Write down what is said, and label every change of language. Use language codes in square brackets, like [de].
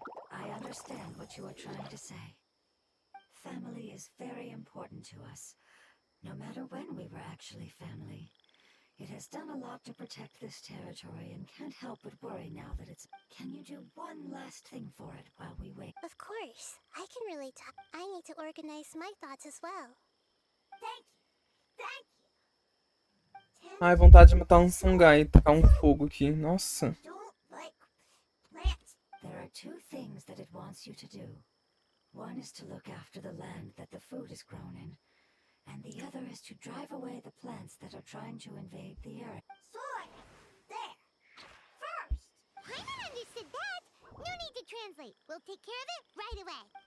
[en] I understand what you are trying to say. Family is very important to us, no matter when we were actually family. It has done a lot to protect this territory and can't help but worry now that it's... Can you do one last thing for it while we wait? Of course. I can relate to... I need to organize my thoughts as well. Thank you. Thank you. [pt] Ai, vontade de matar um Sangai e tacar um fogo aqui. Nossa. [en] Don't like plants. There are two things that it wants you to do. One is to look after the land that the food is grown in, and the other is to drive away the plants that are trying to invade the area. Sword. There. First. Paimon understood that. No need to translate. We'll take care of it right away.